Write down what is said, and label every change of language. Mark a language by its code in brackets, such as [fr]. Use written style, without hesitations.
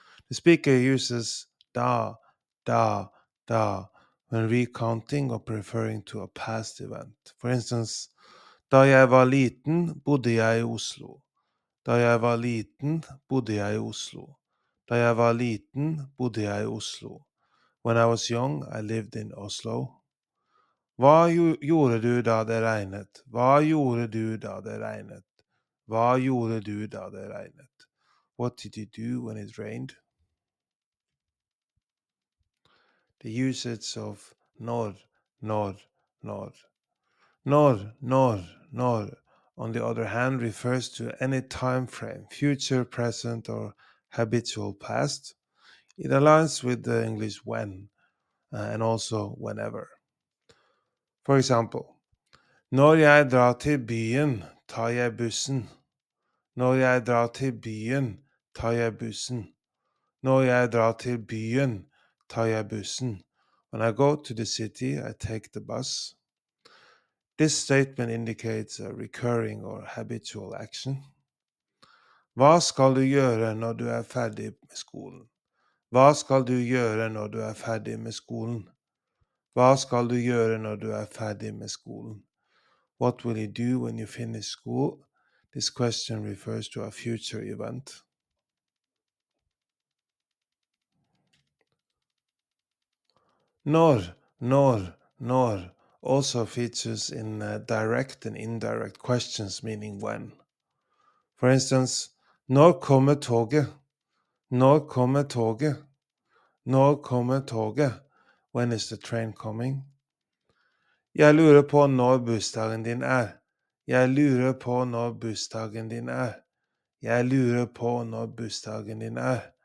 [en] The speaker uses da, da when recounting or referring to a past event. For instance, [no] da jeg var liten, bodde jeg i Oslo. Da jeg var liten, bodde jeg i Oslo. Da jeg var liten, bodde jeg i Oslo. [en] When I was young, I lived in Oslo. [no] Hva gjorde du da det regnet? Hva gjorde du da det regnet? Hva gjorde du da det regnet? [en] What did you do when it rained? The usage of når, når, når. Når, on the other hand, refers to any time frame, future, present, or habitual past. It aligns with the English when and also whenever. For example, [no] når jeg drar til byen, tar jeg bussen. Når jeg drar til byen, tar jeg bussen. Når jeg drar til byen, tar jeg bussen. [en] When I go to the city, I take the bus. This statement indicates a recurring or habitual action. [no] Hva skal du gjøre når du er ferdig med skolen? Hva skal du gjøre når du er ferdig med skolen? Hva skal du gjøre når du er ferdig med skolen? [en] What will you do when you finish school? This question refers to a future event. Når also features in direct and indirect questions meaning when. For instance, [no] når kommer toget? Når kommer toget? Når kommer toget? [en] When is the train coming? [no] Jeg lurer på når bursdagen din er. Jeg lurer på når bursdagen din er. Jeg lurer på når bursdagen din er.